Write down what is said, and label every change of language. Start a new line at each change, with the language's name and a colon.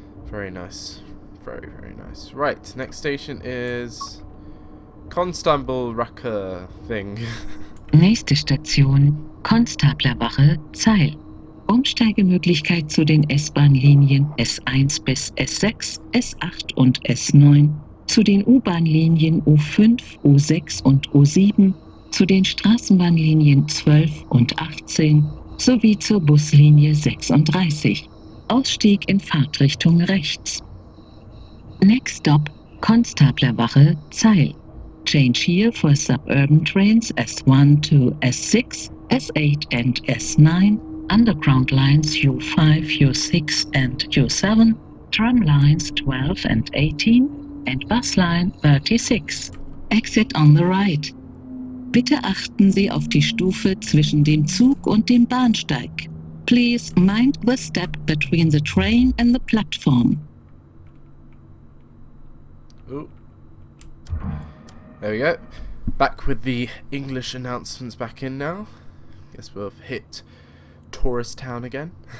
English: Very nice. Very, very nice. Right, next station is Konstablerwache thing.
German: Nächste Station, Konstablerwache, Zeil. Umsteigemöglichkeit zu den S-Bahn-Linien S1 bis S6, S8 und S9, zu den U-Bahn-Linien U5, U6 und U7, zu den Straßenbahnlinien 12 und 18 sowie zur Buslinie 36. Ausstieg in Fahrtrichtung rechts.
English: Next stop, Konstablerwache, Zeil. Change here for suburban trains S1 to S6, S8 and S9, underground lines U5, U6 and U7, tram lines 12 and 18, and bus line 36. Exit on the right.
German: Bitte achten Sie auf die Stufe zwischen dem Zug und dem Bahnsteig.
English: Please mind the step between the train and the platform. Ooh. There we go. Back with the English announcements back in now. Guess we'll hit tourist town again.